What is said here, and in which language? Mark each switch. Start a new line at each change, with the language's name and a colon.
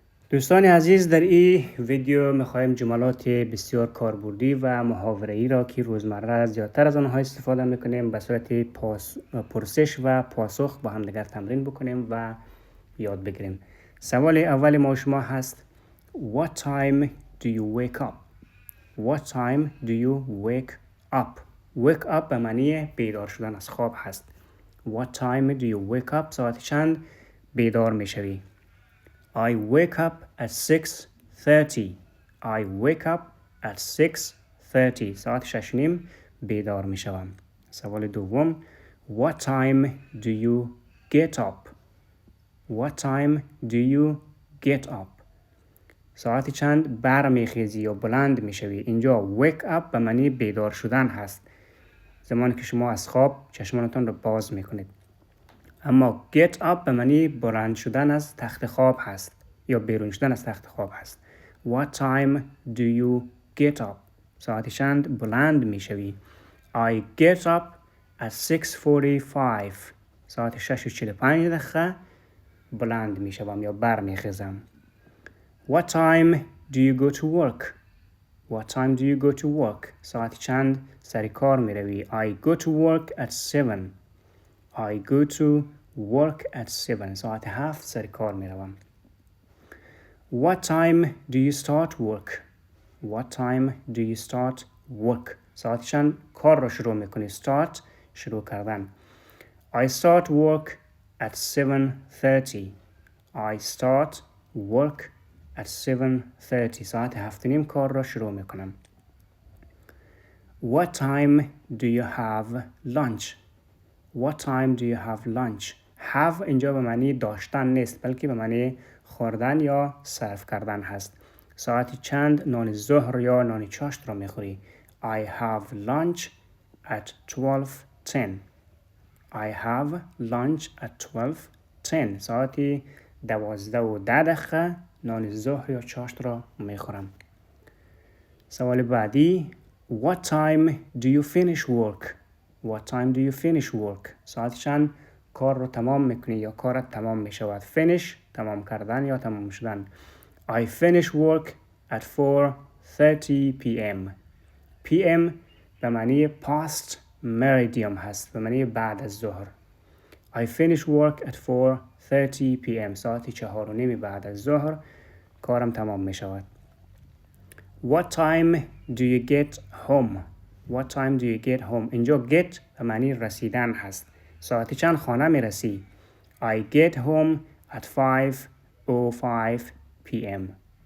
Persian: دوستان عزیز، در این ویدیو میخوایم جملات بسیار کاربردی و محاوره‌ای را که روزمره زیادتر از آنها استفاده میکنیم به صورت پرسش و پاسخ با هم دیگر تمرین بکنیم و یاد بگیریم. سوال اول ما شما هست
English: What time do you wake up? What time do you wake up?
Persian: Wake up به معنی بیدار شدن از خواب هست.
English: What time do you wake up?
Persian: ساعت چند بیدار میشوی؟
English: I wake up at 6:30. I wake up at 6:30.
Persian: ساعت 6:30 بیدار می شوم. سوال دوم
English: What time do you get up? What time do you get up?
Persian: ساعت چند برمیخیزی یا بلند می شوی؟ اینجا wake up به معنی بیدار شدن هست. زمانی که شما از خواب چشمانتان را باز می کنید. اما get up به معنی بلند شدن از تخت خواب هست یا بیرون شدن از تخت خواب هست.
English: What time do you get up?
Persian: ساعت چند بلند می شوی؟
English: I get up at 6:45.
Persian: ساعت 6:45 بلند می شوم یا بر می خیزم.
English: What time do you go to work? What time do you go to work?
Persian: ساعت چند سر کار می روی؟
English: I go to work at 7. I go to work at 7.
Persian: ساعت 7 سر کار می روم.
English: What time do you start work? What time do you start work?
Persian: ساعت چند کار را شروع می کنی؟ Start شروع کردن.
English: I start work at 7:30. I start work at 7:30.
Persian: ساعت 7:30 کار را شروع می کنم.
English: What time do you have lunch? What time do you have lunch?
Persian: have اینجا به معنی داشتن نیست بلکه به معنی خوردن یا صرف کردن هست. ساعت چند نان ظهر یا نان چاشت را میخوری؟
English: I have lunch at 12:10. I have lunch at 12:10.
Persian: ساعت 12:10 نان ظهر یا چاشت را میخورم. سوال بعدی
English: What time do you finish work? What time do you finish work?
Persian: ساعت چند کار رو تمام میکنی یا کارت تمام میشود؟ Finish تمام کردن یا تمام شدن.
English: I finish work at 4:30 p.m. p.m.
Persian: به معنی past meridian هست، به معنی بعد از ظهر.
English: I finish work at 4:30 p.m.
Persian: ساعت 4:30 بعد از ظهر کارم تمام میشود.
English: What time do you get home? What time do you get home?
Persian: اینجا get به معنی رسیدن هست. ساعت چند خانه می رسی؟
English: I get home at 5:05 p.m.